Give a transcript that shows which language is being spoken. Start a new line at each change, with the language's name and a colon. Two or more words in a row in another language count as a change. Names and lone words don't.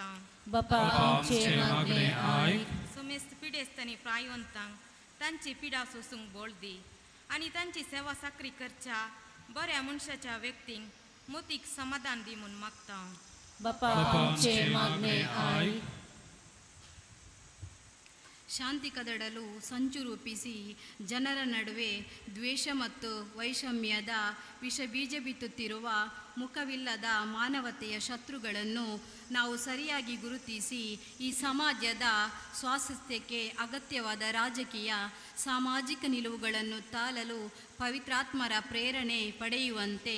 Konkani: बापा आमचे मागणे ऐक. समेस्त पिडेस्तांनी प्रायवंतांक तांची पिडा सोसूंक बळ दी आनी तांची सेवा साकरी करच्या बऱ्या मनशाच्या व्यक्तींक मोतीक समाधान दी म्हूण मागता. बापा आमचे मागणे ऐक.
Kannada: ಶಾಂತಿ ಕದಡಲು ಸಂಚು ರೂಪಿಸಿ ಜನರ ನಡುವೆ ದ್ವೇಷ ಮತ್ತು ವೈಷಮ್ಯದ ವಿಷ ಬೀಜ ಬಿತ್ತುತ್ತಿರುವ ಮುಖವಿಲ್ಲದ ಮಾನವತೆಯ ಶತ್ರುಗಳನ್ನು ನಾವು ಸರಿಯಾಗಿ ಗುರುತಿಸಿ ಈ ಸಮಾಜದ ಸ್ವಾಸ್ಥ್ಯಕ್ಕೆ ಅಗತ್ಯವಾದ ರಾಜಕೀಯ ಸಾಮಾಜಿಕ ನಿಲುವುಗಳನ್ನು ತಾಳಲು ಪವಿತ್ರಾತ್ಮರ ಪ್ರೇರಣೆ ಪಡೆಯುವಂತೆ